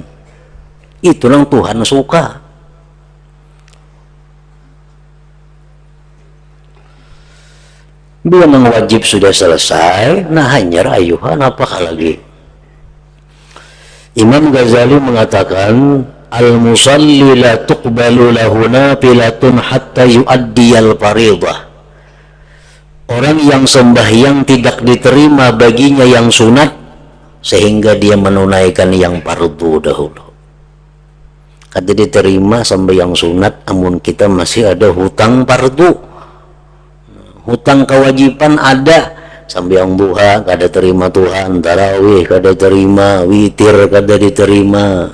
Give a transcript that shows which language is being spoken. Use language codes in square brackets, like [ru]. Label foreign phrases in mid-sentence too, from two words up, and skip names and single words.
[bjn] Itulah Tuhan suka. Bila yang wajib sudah selesai, nah hanya ayuhan apakah lagi? Imam Ghazali mengatakan, [ar] المصلي لا تقبل له نافلة حتى يؤدي الفريضة. [bjn] Orang yang sembahyang tidak diterima baginya yang sunat sehingga dia menunaikan yang fardu dahulu. Kada diterima sembahyang sunat, amun kita masih ada hutang fardu. Hutang kewajiban ada, sembahyang duha kada terima Tuhan, tarawih kada terima, witir kada diterima.